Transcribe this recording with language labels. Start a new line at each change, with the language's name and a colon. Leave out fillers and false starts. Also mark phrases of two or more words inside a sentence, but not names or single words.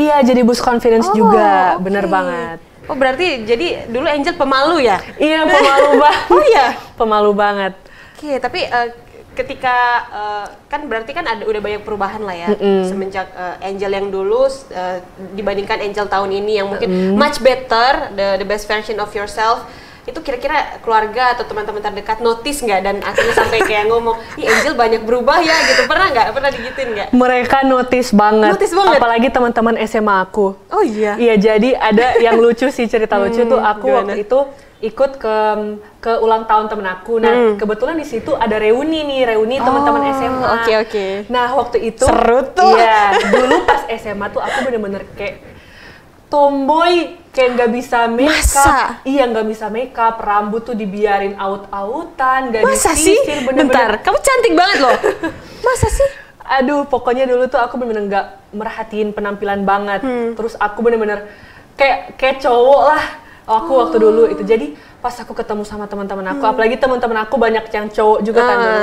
Indonesian: Iya, jadi
English: boost confidence
Indonesian: juga, bener banget. Oh berarti jadi dulu Angel pemalu ya? Iya, pemalu banget. Oh iya? Pemalu banget. Oke, tapi ketika kan berarti kan udah banyak perubahan lah ya semenjak Angel yang dulu dibandingkan Angel tahun ini yang mungkin
English: much better, the best version of yourself.
Indonesian: Itu kira-kira keluarga atau teman-teman terdekat notice nggak dan akhirnya sampai kayak ngomong, ih Angel banyak berubah ya gitu, pernah nggak? Pernah digituin nggak? Mereka notice banget. Apalagi teman-teman SMA aku. Oh iya? Iya, jadi ada yang lucu sih, cerita lucu tuh aku waktu itu ikut ke ulang tahun temen aku. Nah, kebetulan di situ ada reuni teman-teman SMA. Oke. Nah, waktu itu seru tuh. Iya, dulu pas SMA tuh aku bener-bener kayak tomboy, kayak nggak bisa
English: make up.
Indonesian: Masa? Iya, nggak bisa
English: make up,
Indonesian: rambut tuh dibiarin aut-autan, nggak Masa disisir, sih? bener-bener. Bentar, kamu cantik banget loh. Masa sih? Aduh, pokoknya dulu tuh aku bener-bener nggak merhatiin penampilan banget. Terus aku bener-bener kayak cowok lah. Aku waktu dulu itu. Jadi pas aku ketemu sama teman-teman aku, apalagi teman-teman aku banyak yang cowok juga kan dulu.